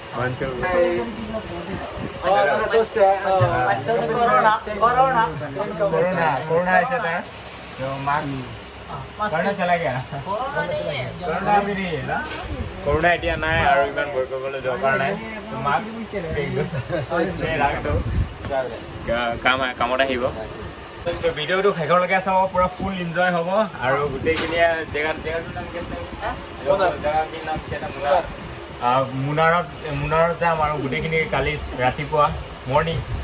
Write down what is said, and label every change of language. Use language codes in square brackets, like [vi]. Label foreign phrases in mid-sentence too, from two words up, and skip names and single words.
[hi] कोरोना ऐसा था तो मास्क करना चला गया कोरोना भी नहीं है ना [as] कोरोना এতিয়া নাই আৰু ইমান ভয় কৰিবলৈ দৰকাৰ নাই তো মাস্ক ৰাখ দিওঁ কামত আহিব ভিডিঅ'টো শেষলৈকে চাব পুৰা [en] full enjoy [as] হ'ব আৰু গোটেইখিনিয়ে জেগাটোৰ নাম কি আছে জেগাখিনিৰ নাম কি আছে মুনাৰত যাম আৰু গোটেইখিনি কালি ৰাতিপুৱা মৰ্ণিং